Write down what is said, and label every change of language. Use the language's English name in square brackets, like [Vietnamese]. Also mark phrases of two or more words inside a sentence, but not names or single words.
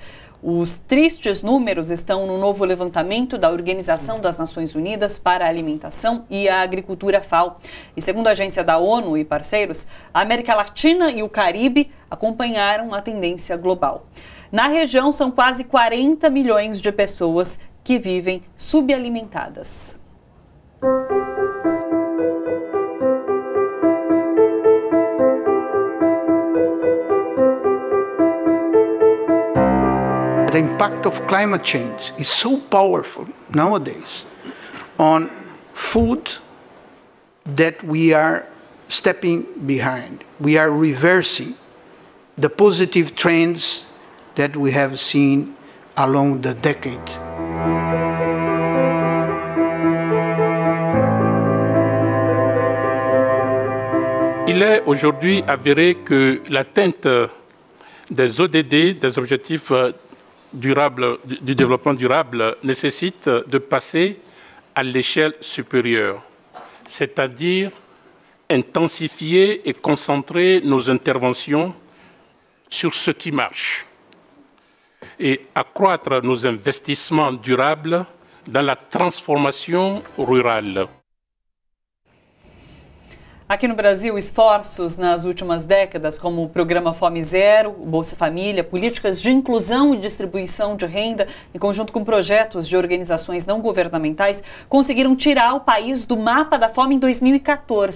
[Portuguese] Os tristes números estão no novo levantamento da Organização das Nações Unidas para a Alimentação e a Agricultura, FAO. E segundo a agência da ONU e parceiros, a América Latina e o Caribe acompanharam a tendência global. Na região, são quase 40 milhões de pessoas que vivem subalimentadas. [English] The impact of climate change is so powerful nowadays on food that we are stepping behind. We are reversing the positive trends that we have seen along the decade. [French] Il est aujourd'hui avéré que l'atteinte des ODD, des objectifs durables, du développement durable, nécessite de passer à l'échelle supérieure, c'est-à-dire intensifier et concentrer nos interventions sur ce qui marche et accroître nos investissements durables dans la transformation rurale. [Portuguese] Aqui no Brasil, esforços nas últimas décadas, como o Programa Fome Zero, o Bolsa Família, políticas de inclusão e distribuição de renda, em conjunto com projetos de organizações não governamentais, conseguiram tirar o país do mapa da fome em 2014.